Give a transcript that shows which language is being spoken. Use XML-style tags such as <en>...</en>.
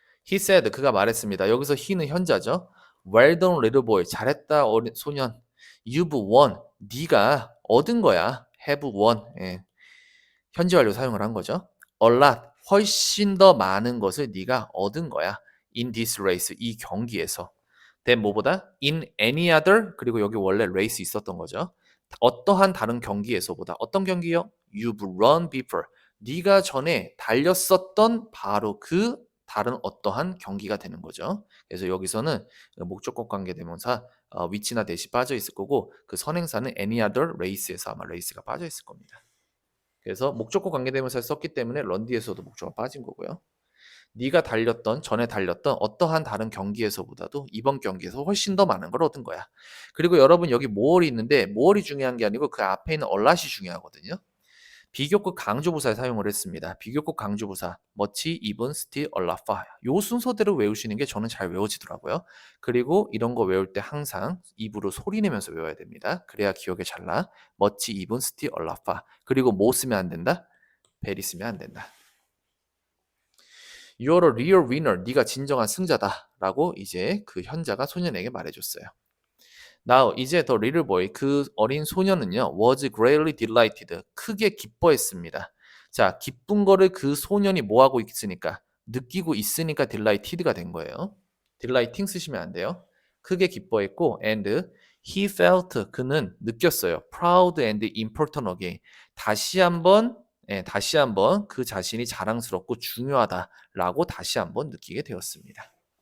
<en>He said,</en> <ko>그가 말했습니다. 여기서 he는 현자죠.</ko> <en>Well done, little boy.</en> <ko>잘했다, 어린 소년.</ko> <en>You've won.</en> <ko>네가 얻은 거야.</ko> <en>have won. 예.</en> <ko>현재 완료 사용을 한 거죠.</ko> <en>A lot,</en> <ko>훨씬 더 많은 것을 네가 얻은 거야.</ko> <en>In this race,</en> <ko>이 경기에서. then 뭐보다?</ko> <en>In any other,</en> <ko>그리고 여기 원래 race 있었던 거죠. 어떠한 다른 경기에서보다. 어떤 경기요?</ko> <en>You've run before.</en> <ko>네가 전에 달렸었던 바로 그 다른 어떠한 경기가 되는 거죠. 그래서 여기서는 목적격 관계대명사 위치나 대시 빠져 있을 거고 그 선행사는 any other race에서 아마 race가 빠져 있을 겁니다. 그래서 목적어 관계대명사를 썼기 때문에 런디에서도 목적어가 빠진 거고요. 네가 달렸던 전에 달렸던 어떠한 다른 경기에서보다도 이번 경기에서 훨씬 더 많은 걸 얻은 거야. 그리고 여러분 여기 more이 있는데 more이 중요한 게 아니고 그 앞에 있는 a lot이 중요하거든요. 비교급 강조부사에 사용을 했습니다. 비교급 강조부사 much, even, still, a lot, far. 요 순서대로 외우시는 게 저는 잘 외워지더라고요. 그리고 이런 거 외울 때 항상 입으로 소리 내면서 외워야 됩니다. 그래야 기억에 잘 나. much, even, still, a lot, far. 그리고 뭐 쓰면 안 된다? very 쓰면 안 된다.</ko> <en>You're a real winner.</en> <ko>네가 진정한 승자다. 라고 이제 그 현자가 소년에게 말해줬어요.</ko> <en>Now 이제 the little boy</en> <ko>그 어린 소년은요</ko> <en>was greatly delighted</en> <ko>크게 기뻐했습니다. 자 기쁜 거를 그 소년이 뭐 하고 있으니까 느끼고 있으니까 delighted가 된 거예요. delighting 쓰시면 안 돼요. 크게 기뻐했고</ko> <en>and he felt</en> <ko>그는 느꼈어요.</ko> <en>proud and important again</en> <ko>다시 한번 그 자신이 자랑스럽고 중요하다라고 다시 한번 느끼게 되었습니다.</ko>